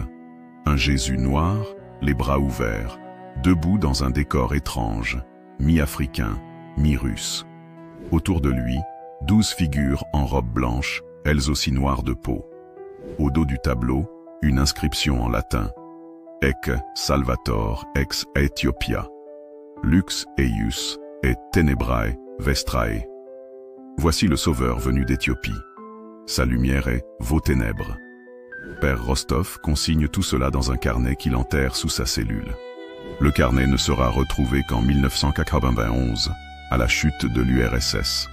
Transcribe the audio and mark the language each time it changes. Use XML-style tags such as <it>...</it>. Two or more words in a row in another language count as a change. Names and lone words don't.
<fr>Un Jésus noir, les bras ouverts, debout dans un décor étrange, mi-africain, mi-russe. Autour de lui, 12 figures en robe blanche, elles aussi noires de peau. Au dos du tableau, une inscription en latin.</fr> <la>Ec Salvator ex Ethiopia. Lux eius et tenebrae vestrae.</la> <fr>Voici le Sauveur venu d'Éthiopie. Sa lumière est vos ténèbres. Père Rostov consigne tout cela dans un carnet qu'il enterre sous sa cellule. Le carnet ne sera retrouvé qu'en 1991, à la chute de l'URSS.</fr>